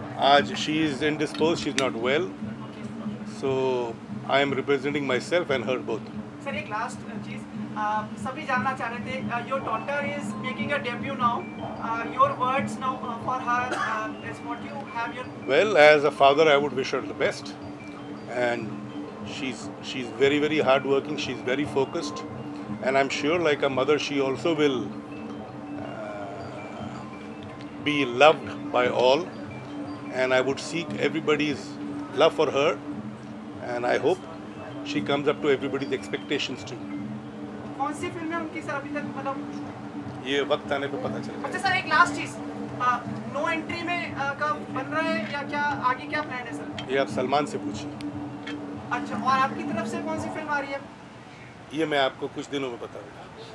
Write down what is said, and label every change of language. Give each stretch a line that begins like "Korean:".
English: आज she is indisposed, she's not well, so I am representing myself and her both.
Hindi: Sir, एक last चीज सभी जानना चाह रहे थे,
English: Your daughter is making a debut now, your words now for her, is what you have your. Well, as a father, I would wish her the best, and she's very hard working. She's very focused, and I'm sure, like a mother, she also will be loved by all. And I would seek everybody's love for her, and I hope she comes up to everybody's expectations too.
Hindi: कौन सी film है उनकी sir अभी तक, मतलब ये वक्त आने पे पता चलेगा। अच्छा सर, एक लास्ट चीज, नो एंट्री में कब बन रहा है या क्या आगे क्या प्लान है सर? ये आप सलमान से पूछिए। अच्छा, और आपकी तरफ से कौन सी फिल्म आ रही है? ये मैं आपको कुछ दिनों में बताऊंगा।